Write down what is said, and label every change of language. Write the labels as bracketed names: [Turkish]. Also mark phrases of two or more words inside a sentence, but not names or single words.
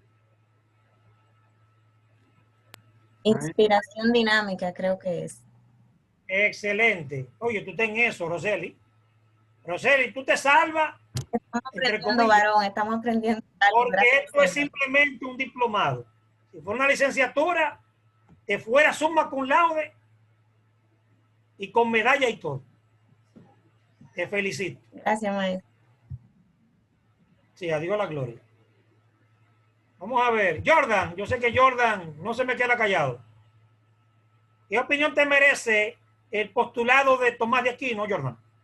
[Spanish] Inspiración dinámica, creo que es. Excelente. Oye, tú ten eso, Roseli. Roseli, tú te salvas. Estamos aprendiendo, varón, estamos aprendiendo. Porque esto es simplemente un diplomado. Si fuera una licenciatura, te fuera [Latin] summa cum laude [Spanish] y con medalla y todo. Te felicito. Gracias, maestro. Sí, a Dios la gloria. Vamos a ver. Jordan, yo sé que Jordan no se me queda callado. ¿Qué opinión te merece el postulado de Tomás de Aquino, Jordan?